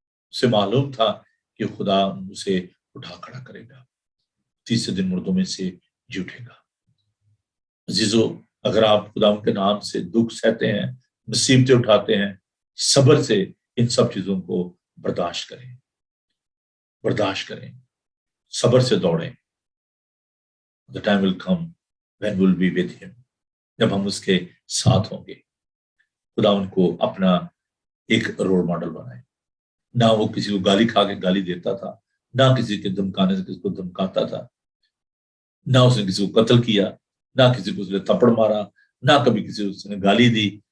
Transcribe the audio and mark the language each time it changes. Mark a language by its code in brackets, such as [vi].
[ur] اسے معلوم تھا کہ خدا اسے اٹھا کھڑا کرے گا، تیسرے دن مردوں میں سے جی اٹھے گا. عزیزو، اگر آپ خدا کے نام سے دکھ سہتے ہیں، مصیبتیں اٹھاتے ہیں، صبر سے ان سب چیزوں کو برداشت کریں، صبر سے دوڑیں. [en] The time will come when we'll be with him. [ur] جب ہم اس کے ساتھ ہوں گے. خدا ان کو اپنا ایک رول ماڈل بنائے. نہ وہ کسی کو گالی کھا کے گالی دیتا تھا، نہ کسی کے دھمکانے سے کسی کو دھمکاتا تھا، نہ اس نے کسی کو قتل کیا، نہ کسی کو اس نے تھپڑ مارا، نہ کبھی کسی کو اس نے گالی دی.